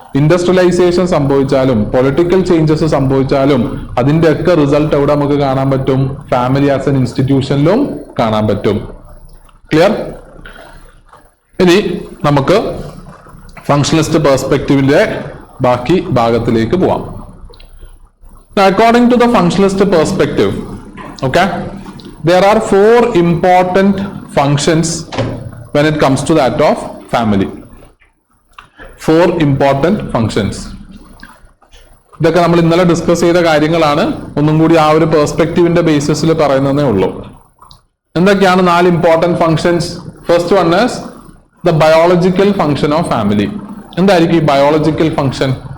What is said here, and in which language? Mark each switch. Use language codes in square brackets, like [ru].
[ml] Industrialisation സംഭവിച്ചാലും political changes സംഭവിച്ചാലും അതിന്റെ ഒക്കെ റിസൾട്ട് എവിടെ നമുക്ക് കാണാൻ പറ്റും? ഫാമിലി ആസ് എൻ ഇൻസ്റ്റിറ്റ്യൂഷനിലും കാണാൻ പറ്റും. ക്ലിയർ? ഇനി നമുക്ക് ഫങ്ഷണലിസ്റ്റ് പെർസ്പെക്റ്റീവിന്റെ ബാക്കി ഭാഗത്തിലേക്ക് പോവാം. [en] According to the functionalist perspective, okay, there are 4 important functions when it comes to that of family. 4 important functions. [ml] ഇതൊക്കെ നമ്മൾ ഇന്നലെ ഡിസ്കസ് ചെയ്ത കാര്യങ്ങളാണ്. ഒന്നും കൂടി ആ ഒരു പെർസ്പെക്റ്റീവിന്റെ ബേസിസിൽ പറയുന്നതേ ഉള്ളൂ. എന്തൊക്കെയാണ് [en] 4 important functions? First one is the biological function of family. [ml] എന്തായിരിക്കും ഈ ബയോളജിക്കൽ ഫങ്ഷൻ?